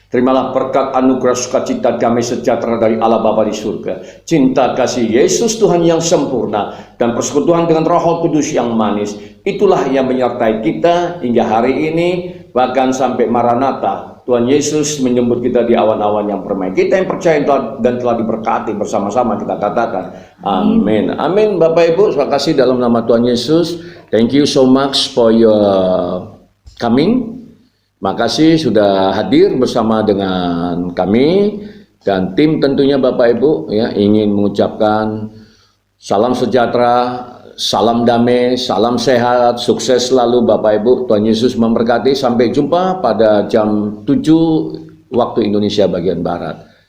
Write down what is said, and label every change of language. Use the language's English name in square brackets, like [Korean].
[Indonesian] Terimalah berkat anugerah sukacita damai sejahtera dari Allah Bapa di surga, cinta kasih Yesus Tuhan yang sempurna, dan persekutuan dengan Roh Kudus yang manis. Itulah yang menyertai kita hingga hari ini, bahkan sampai Maranatha. Tuhan Yesus menyambut kita di awan-awan yang permai. Kita yang percaya dan telah diberkati bersama-sama, kita katakan amin. Amin. Bapak Ibu saya kasih dalam nama Tuhan Yesus. [English] Thank you so much for your coming. [Indonesian] Makasih sudah hadir bersama dengan kami dan tim tentunya Bapak Ibu ya, ingin mengucapkan salam sejahtera, salam damai, salam sehat, sukses selalu Bapak Ibu. Tuhan Yesus memberkati. Sampai jumpa pada jam 7 waktu Indonesia bagian Barat.